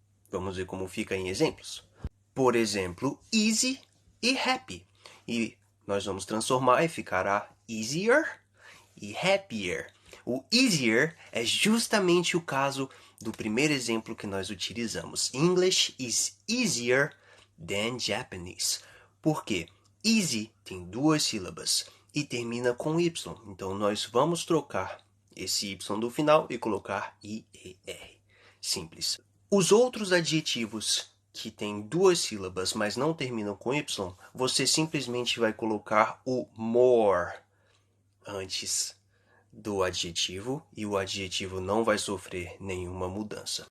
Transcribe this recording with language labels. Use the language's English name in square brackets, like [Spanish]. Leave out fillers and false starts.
[Portuguese] Vamos ver como fica em exemplos. Por exemplo, easy e happy. E nós vamos transformar e ficará easier e happier. O easier é justamente o caso do primeiro exemplo que nós utilizamos. [English] English is easier than Japanese. [Portuguese] Por quê? Easy tem duas sílabas e termina com Y. Então, nós vamos trocar esse Y do final e colocar IER. Simples. Os outros adjetivos que têm duas sílabas, mas não terminam com Y, você simplesmente vai colocar o more antes do adjetivo e o adjetivo não vai sofrer nenhuma mudança.